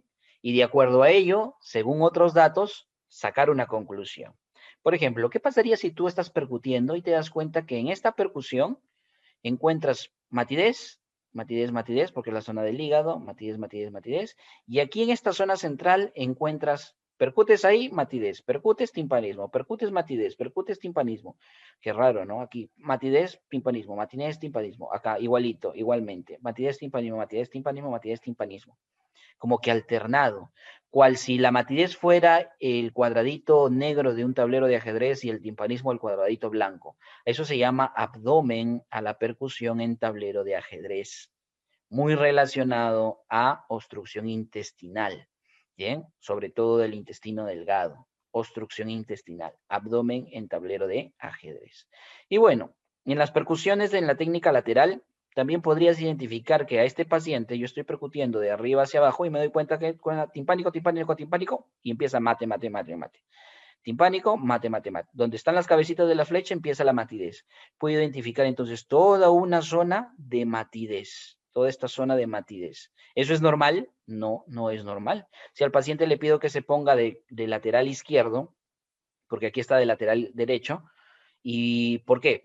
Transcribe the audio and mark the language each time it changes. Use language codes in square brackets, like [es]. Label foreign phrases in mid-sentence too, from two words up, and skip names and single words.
[es] Y de acuerdo a ello, según otros datos, sacar una conclusión. Por ejemplo, ¿qué pasaría si tú estás percutiendo y te das cuenta que en esta percusión encuentras matidez, matidez, matidez, porque es la zona del hígado, matidez, matidez, matidez, y aquí en esta zona central encuentras, percutes ahí, matidez, percutes, timpanismo, percutes, matidez, percutes, timpanismo. Qué raro, ¿no? Aquí, matidez, timpanismo, matidez, timpanismo, acá igualito, igualmente, matidez, timpanismo, matidez, timpanismo, matidez, timpanismo, como que alternado, cual si la matidez fuera el cuadradito negro de un tablero de ajedrez y el timpanismo el cuadradito blanco. Eso se llama abdomen a la percusión en tablero de ajedrez, muy relacionado a obstrucción intestinal, ¿bien? Sobre todo del intestino delgado, obstrucción intestinal, abdomen en tablero de ajedrez. Y bueno, en las percusiones en la técnica lateral, también podrías identificar que a este paciente yo estoy percutiendo de arriba hacia abajo y me doy cuenta que con timpánico, timpánico, timpánico, y empieza mate, mate, mate, mate. Timpánico, mate, mate, mate. Donde están las cabecitas de la flecha empieza la matidez. Puedo identificar entonces toda una zona de matidez, toda esta zona de matidez. ¿Eso es normal? No, no es normal. Si al paciente le pido que se ponga de lateral izquierdo, porque aquí está de lateral derecho, ¿y por qué?